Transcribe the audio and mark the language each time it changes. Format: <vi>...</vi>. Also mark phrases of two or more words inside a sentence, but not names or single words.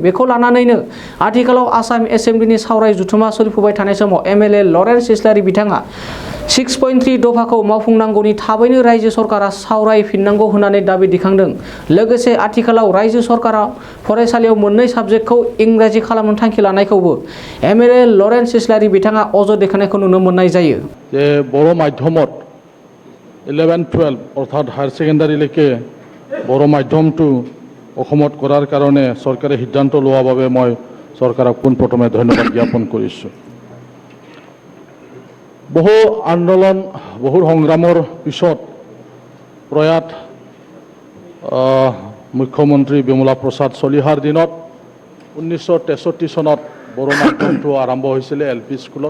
<brx>बेखौ लानानैनो आथिखालाव आसाम एसेम्ब्लिनि सावराय जथुमा सोलिफुबाय थानाय समाव एमएलए लरेन्स इस्लारि बिथाङा 6.3 दफाखौ मावफुंनांगौनि थाबैनो रायजो सरकारा सावरायफिननांगौ होननानै दाबि दिखांदों। लोगोसे आथिखालाव रायजो सरकारा फरायसालियाव मोननै साबजेक्टखौ इंराजि खालामनो थांखि लानायखौबो एमएलए लरेन्स इस्लारि बिथाङा अजद दैखांनायखौ नुनो मोननाय जायो।</brx> <as>যে বড়ো মাধ্যমত 11-12 অর্থাৎ</as> <en>higher secondary</en> <as>বড়ো মাধ্যমটো অসমত কৰাৰ কাৰণে চৰকাৰে সিদ্ধান্ত লোৱাৰ বাবে মই চৰকাৰক পোনপ্ৰথমে ধন্যবাদ জ্ঞাপন কৰিছোঁ। বহু আন্দোলন বহু সংগ্ৰামৰ পিছত প্ৰয়াত মুখ্যমন্ত্ৰী বিমলা প্ৰসাদ চলিহাৰ দিনত 1963 চনত বড়ো মাধ্যমটো আৰম্ভ হৈছিলে এলপি স্কুলত।</as>